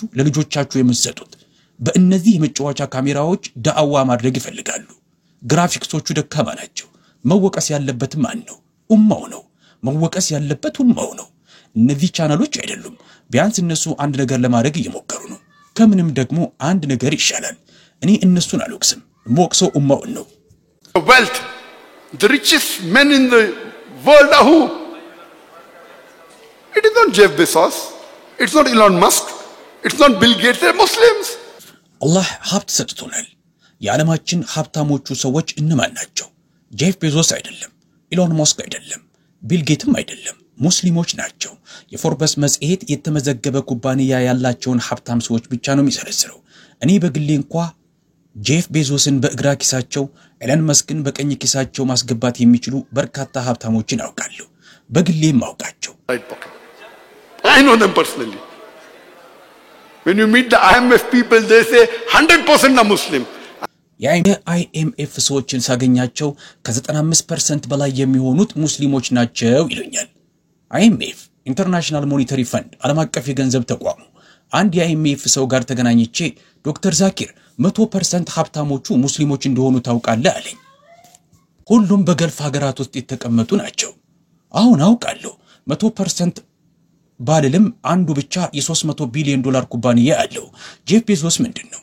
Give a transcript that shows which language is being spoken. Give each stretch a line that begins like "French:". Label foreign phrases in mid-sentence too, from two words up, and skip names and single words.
Amharic: ለልጆቻችሁ የምትሰጡት በእነዚህ የመጫወቻ ካሜራዎች ዳዕዋ ማድረግ ይፈልጋሉ። ግራፊክሶቹ ደካማ ናቸው። መወቀስ ያለበት ማን ነው? ኡማው ነው። መወቀስ ያለበት ኡማው ነው። እነዚህ ቻናሎች አይደሉም። ቢያንስ እነሱ አንድ ነገር ለማድረግ እየሞከሩ ነው። ከምንም ደግሞ አንድ ነገር ይሻላል። እኔ እነሱን አልወቅስም፣ ሞቅሰው ኡማውን ነው።
English: Wealth. The richest men in the world are who? It is not Jeff Bezos. It's not Elon Musk. It's not Bill Gates. They're Muslims.
Amharic: አላህ ሀብት ሰጥቶናል። የዓለማችን ሀብታሞቹ ሰዎች እነማን ናቸው? ጄፍ ቤዞስ አይደለም፣ ኢሎን ማስክ አይደለም፣ ቢል ጌትም አይደለም፣ ሙስሊሞች ናቸው። የፎርበስ መጽሔት የተመዘገበ ኩባንያ ያላቸውን ሀብታም ሰዎች ብቻ ነው የሚሰረስረው። እኔ በግሌ እንኳ ጄፍ ቤዞስን በእግራ ኪሳቸው፣ ኤለን መስክን በቀኝ ኪሳቸው ማስገባት የሚችሉ በርካታ ሀብታሞችን አውቃለሁ። በግሌም አውቃቸው።
English: I know them personally. When you meet the IMF people, they say 100% are Muslim.
Amharic: የአይኤምኤፍ ሰዎችን ሳገኛቸው ከ95% በላይ የሚሆኑት ሙስሊሞች ናቸው ይሉኛል። አይኤምኤፍ ኢንተርናሽናል ሞኔታሪ ፈንድ ዓለም አቀፍ የገንዘብ ተቋሙ አንድ የአይኤምኤፍ ሰው ጋር ተገናኝቼ ዶክተር ዛኪር 100% ሀብታሞቹ ሙስሊሞች እንደሆኑ ታውቃለህ አለኝ። ሁሉም በገልፍ ሀገራት ውስጥ የተቀመጡ ናቸው። አሁን አውቃለሁ 100% ባልልም አንዱ ብቻ የ$300 ቢሊዮን ኩባንያ አለው። ጄፍ ቤዞስ ምንድነው?